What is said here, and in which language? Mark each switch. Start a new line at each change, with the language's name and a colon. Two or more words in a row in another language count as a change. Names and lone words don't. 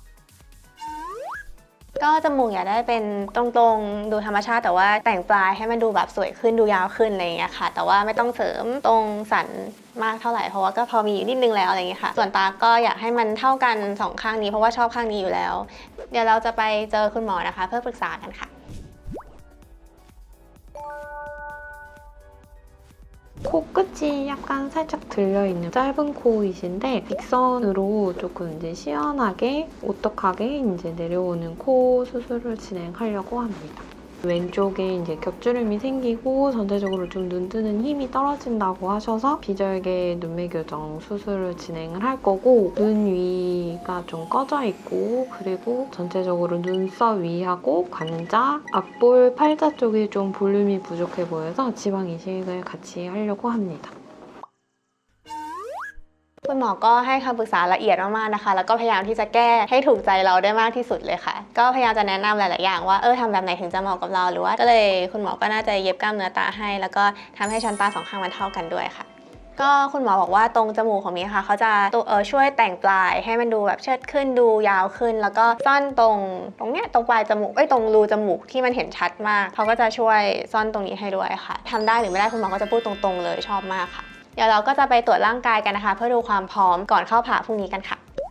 Thai: ก็จมูกอยากได้เป็นตรงๆดูธรรมชาติแต่ว่าแต่งปลายให้มันดูแบบสวยขึ้นดูยาวขึ้นอะไรอย่างเงี้ยค่ะแต่ว่าไม่ต้องเสริมตรงสันมากเท่าไหร่เพราะว่าก็พอมีนิดนึงแล้วอะไรอย่างเงี้ยค่ะส่วนตาก็อยากให้มันเท่ากัน2 ข้างนี้เพราะว่าชอบข้างนี้อยู่แล้วเดี๋ยวเราจะไปเจอคุณหมอนะคะเพื่อปรึกษากันค่ะ
Korean: 코끝이 약간 살짝 들려있는 짧은 코이신데 빅선으로 조금 이제 시원하게 오떡하게 이제 내려오는 코 수술을 진행하려고 합니다. 왼쪽에 이제 겹주름이 생기고 전체적으로 좀 눈뜨는 힘이 떨어진다고 하셔서 비절개 눈매 교정 수술을 진행을 할 거고 눈 위가 좀 꺼져 있고 그리고 전체적으로 눈썹 위하고 관자, 앞볼, 팔자 쪽이 좀 볼륨이 부족해 보여서 지방 이식을 같이 하려고 합니다.
Thai: คุณหมอก็ให้คำปรึกษาละเอียดมากๆนะคะแล้วก็พยายามที่จะแก้ให้ถูกใจเราได้มากที่สุดเลยค่ะก็พยายามจะแนะนำหลายๆอย่างว่าทำแบบไหนถึงจะเหมาะกับเราหรือ ว่าก็เลยคุณหมอก็น่าจะเย็บกล้ามเนื้อตาให้แล้วก็ทำให้ชั้นตา2 ข้างมันเท่ากันด้วยค่ะก็คุณหมอบอกว่าตรงจมูกของมิ้งค่ะเขาจะช่วยแต่งปลายให้มันดูแบบเชิดขึ้นดูยาวขึ้นแล้วก็ซ่อนตรงเนี้ยตรงปลายจมูกตรงรูจมูกที่มันเห็นชัดมากเขาก็จะช่วยซ่อนตรงนี้ให้ด้วยค่ะทำได้หรือไม่ได้คุณหมอก็จะพูดตรงๆเลยชอบมากค่ะเดี๋ยวเราก็จะไปตรวจร่างกายกันนะคะเพื่อดูความพร้อมก่อนเข้าผ่าพรุ่งนี้กันค่ะ